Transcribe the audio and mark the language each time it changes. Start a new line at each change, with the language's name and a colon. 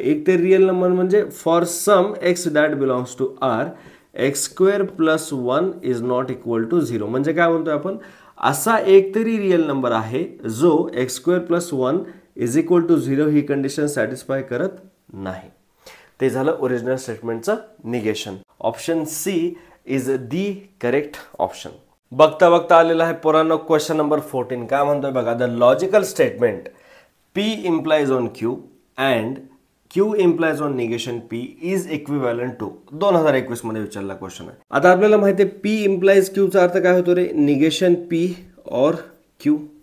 Marathi: एक तरी real number म्हणजे
English: For some x that belongs to R x² + 1 ≠ 0.
Marathi: म्हणजे काय म्हणतोय आपण, असा एक तरी रिअल नंबर आहे जो x² + 1 = 0 ही कंडिशन सॅटिस्फाय करत नाही. ते झालं original स्टेटमेंटचं negation.
English: Option C is the correct option.
Marathi: बघता बघता आलेला आहे पोरांनो क्वेश्चन नंबर 14. काय म्हणतोय बघा,
English: the logical statement P implies on Q and Q implies on negation P is equivalent to
Marathi: 2021 मध्ये विचारला क्वेश्चन आहे. आता आपल्याला माहिती आहे P implies Q चा अर्थ काय होतो रे,
English: Negation P और Q.